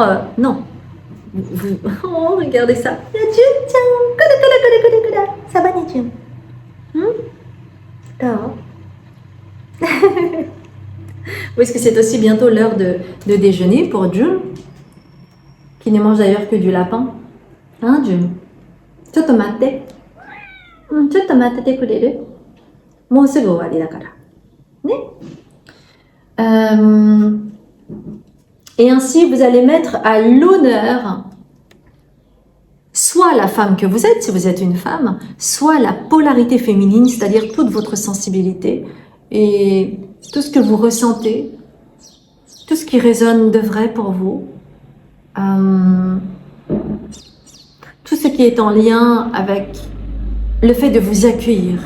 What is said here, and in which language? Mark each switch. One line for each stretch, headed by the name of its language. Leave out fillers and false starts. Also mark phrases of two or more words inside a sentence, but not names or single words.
French: Non. Oh, regardez ça. Ça va, Nidjum? Oui, est-ce que c'est aussi bientôt l'heure de déjeuner pour Jun, qui ne mange d'ailleurs que du lapin? Hein, Jun?
Japanese: ちょっと待って。ちょっと待っててくれる? もうすぐ終わりだから. Ne?
French: Et ainsi, vous allez mettre à l'honneur soit la femme que vous êtes, si vous êtes une femme, soit la polarité féminine, c'est-à-dire toute votre sensibilité et tout ce que vous ressentez, tout ce qui résonne de vrai pour vous, tout ce qui est en lien avec le fait de vous accueillir.